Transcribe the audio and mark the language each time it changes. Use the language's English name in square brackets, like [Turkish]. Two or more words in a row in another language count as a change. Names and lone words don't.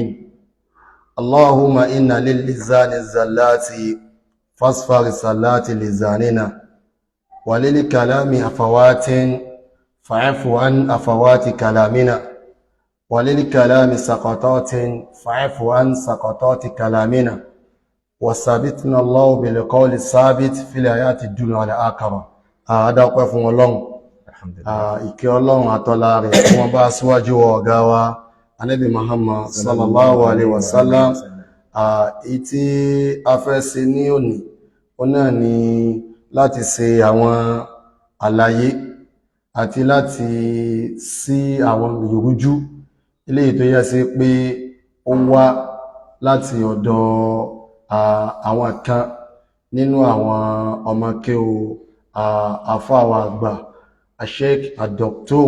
[Arabic] اللهم إن للسان الزلات فاصفر الزلات لساننا وللكلام أفوات فاعف عن أفوات كلامنا وللكلام سقطات فاعف عن سقطات كلامنا وثبتنا الله بالقول الثابت في الحياة الدنيا والآخرة. هذا وقف الله [Yoruba] ìkẹ́ Ọlọ́run àtọ́lá rẹ̀ tí wọ́n bá síwájú ọ̀gá wa Ànábì Muhammad [Arabic] صلى الله عليه وسلم. [Yoruba] Ìtí a fẹ́ ṣe ní òní ọ̀nà ni láti ṣe àwọn àlàyé àti láti sí àwọn ìrújú ilé tó yẹ sí pé ó wá láti ọ̀dọ̀ àwọn kan nínú àwọn ọmọkéwú àfáà àgbà Sheikh Dr.